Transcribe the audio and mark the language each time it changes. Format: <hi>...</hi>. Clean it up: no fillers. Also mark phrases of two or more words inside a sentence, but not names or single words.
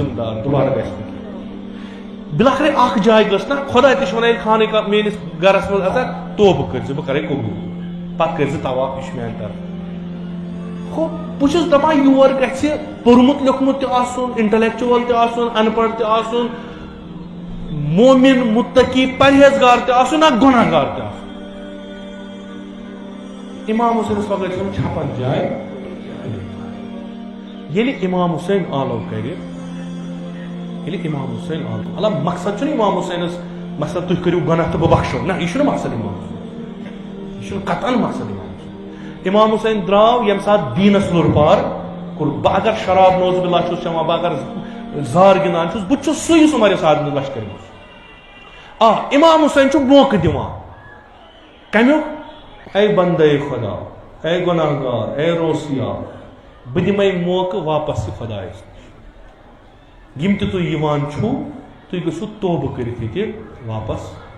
<ks>ذمہٕ دار دُبارٕ گژھِ نہٕ کینٛہہ بِلاخرے اکھ جاے گٔژھ نہ خۄداے تہِ چھُ ونان ییٚلہِ خانٕے کانٛہہ میٲنِس گرس منٛز اژان توبہٕ کٔرۍ زِ بہٕ کرے قبوٗل پتہٕ کٔرۍ زِ طواف یہِ چھُ میانہِ طرفہٕ ہو بہٕ چھُس دپان یور گژھِ پوٚرمُت لیوٚکھمُت تہِ آسُن انٹلیکچُول تہِ آسُن ان پڑھ تہِ آسُن مومِن مُتقی پرہیزگار تہِ آسُن اکھ گۄناہ گار تہِ آسُن امام حسینس وغٲر چھِ چھپن جاے ییٚلہِ امام حسین آلو کرِ ییٚلہِ امام حسین آلو اللہ مقصد چھُنہٕ امام حسینس مثلا تُہۍ کٔرِو گۄناہ تہٕ بہٕ بخشو نہ یہِ چھُنہٕ مقصد امام حسین یہِ چھُنہٕ قطعاً مقصد امام حسین درٛاو ییٚمہِ ساتہٕ دیٖنس لوٚر پار کوٚر بہٕ اگر شراب</ks> <ar>نوز باللہ</ar> <ks>چھُس چٮ۪وان بہٕ اگر زار گِنٛدان چھُس بہٕ چھُس سُے یُس عمر سعد بن لشکر منٛز امام حسین چھُ موقعہٕ دِوان کمیُک اے بندے خۄدا اے گۄناہ گار اے روسیا بہٕ دِمے موقعہٕ واپس یہِ خۄدایس نِش یِم تہِ تُہۍ یِوان چھُو تُہۍ گٔژھِو توبہٕ کٔرِتھ ییٚتہِ واپس</ks>